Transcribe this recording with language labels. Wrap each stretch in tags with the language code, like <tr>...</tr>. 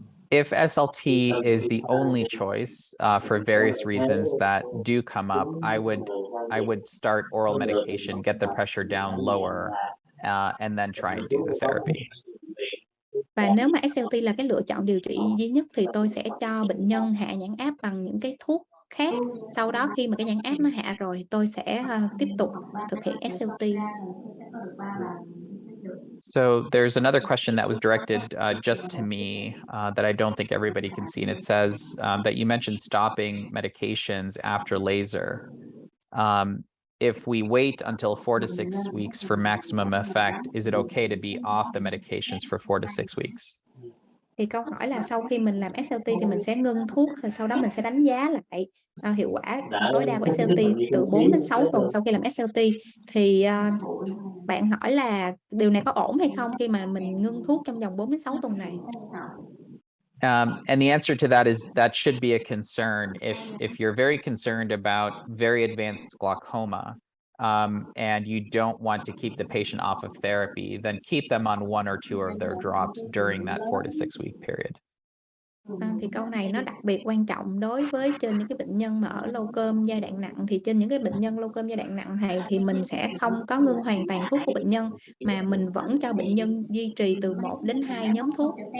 <en>If SLT is the only choice for various reasons that do come up, I would start oral medication, get the pressure down lower, and then try and do the therapy.</en> <vi>Và nếu mà SLT là cái lựa chọn điều trị duy nhất thì tôi sẽ cho bệnh nhân hạ nhãn áp bằng những cái thuốc khác. Sau đó khi mà cái nhãn áp nó hạ rồi, tôi sẽ tiếp tục thực hiện SLT.</vi> <en>So there's another question that was directed just to me that I don't think everybody can see. And it says that you mentioned stopping medications after laser. If we wait until 4 to 6 weeks for maximum effect, is it okay to be off the medications for 4 to 6 weeks?</en> <vi>Thì câu hỏi là sau khi mình làm SLT thì mình sẽ ngưng thuốc, rồi sau đó mình sẽ đánh giá lại hiệu quả tối đa của SLT từ 4 đến 6 tuần sau khi làm SLT. Thì bạn hỏi là điều này có ổn hay không khi mà mình ngưng thuốc trong vòng 4 đến 6 tuần này?</vi> <en>And the answer to that is that should be a concern. If you're very concerned about very advanced glaucoma, and you don't want to keep the patient off of therapy, then keep them on 1 or 2 of their drops during that 4 to 6 week period.</en> <vi>Thì câu này nó đặc biệt quan trọng đối với trên những cái bệnh nhân mà ở lâu cơm giai đoạn nặng. Thì trên những cái bệnh nhân lâu cơm giai đoạn nặng này thì mình sẽ không có ngưng hoàn toàn thuốc của bệnh nhân, mà mình vẫn cho bệnh nhân duy trì từ 1 đến 2 nhóm thuốc.</vi>